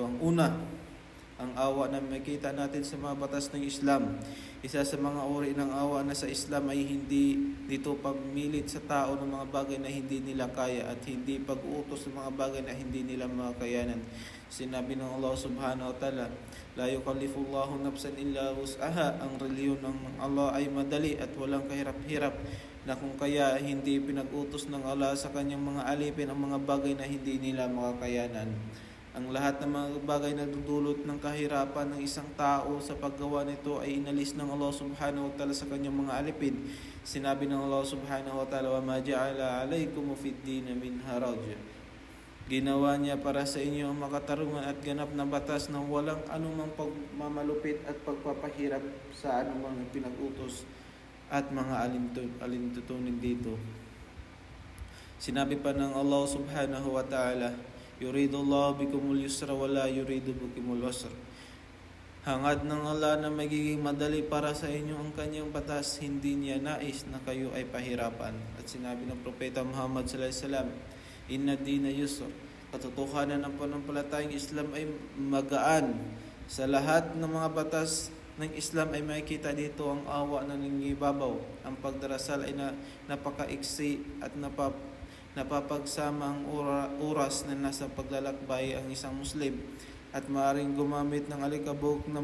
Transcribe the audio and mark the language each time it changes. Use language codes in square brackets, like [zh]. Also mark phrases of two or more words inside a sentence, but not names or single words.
[tl] Ang una, ang awa na makita natin sa mga batas ng Islam. Isa sa mga uri ng awa na sa Islam ay hindi dito pagmilit sa tao ng mga bagay na hindi nila kaya at hindi pag-uutos ng mga bagay na hindi nila makayanan. Sinabi ng Allah [ar] سبحانه وتعالى, لا يكلف الله نفسا إلا وسعها. [tl] Ang reliyon ng Allah ay madali at walang kahirap-hirap, na kung kaya hindi pinag-utos ng Allah sa kanyang mga alipin ang mga bagay na hindi nila makakayanan. Ang lahat ng mga bagay na dudulot ng kahirapan ng isang tao sa paggawa nito ay inalis ng Allah [ar] سبحانه وتعالى [tl] sa kanyang mga alipin. Sinabi ng Allah [ar] سبحانه وتعالى, وما جعل عليكم في الدين من حرج. [tl] Ginawa niya para sa inyo ang makatarungan at ganap na batas na walang anumang pagmamalupit at pagpapahirap sa anumang pinag-utos at mga alintutunin dito. Sinabi pa ng Allah [ar] سبحانه وتعالى, يريد الله بكم اليسر ولا يريد بكم العسر. [tl] Hangad ng Allah na magiging madali para sa inyo ang kanyang batas, hindi niya nais na kayo ay pahirapan. At sinabi ng Propeta Muhammad [ar] صلى الله عليه وسلم, إن الدين يسر. [tl] Katotohanan ng pananampalatayang Islam ay magaan. Sa lahat ng mga batas ng Islam ay makikita dito ang awa na nangingibabaw. Ang pagdarasal ay napakaiksi at napapagsama ang oras na nasa paglalakbay ang isang Muslim at maaaring gumamit ng alikabok ng